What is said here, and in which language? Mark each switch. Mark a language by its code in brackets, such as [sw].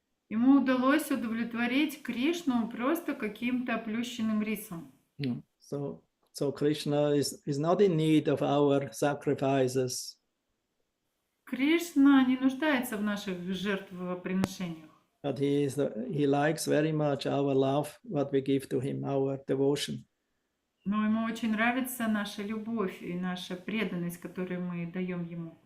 [ru] Ему удалось удовлетворить Кришну просто каким-то плющенным рисом. [en] So Krishna is not in need of our sacrifices. [ru] Кришна не нуждается в наших жертвоприношениях. [en] But he likes very much our love, what we give to him, our devotion. [ru] Но ему очень нравится наша любовь и наша преданность, которую мы даем ему.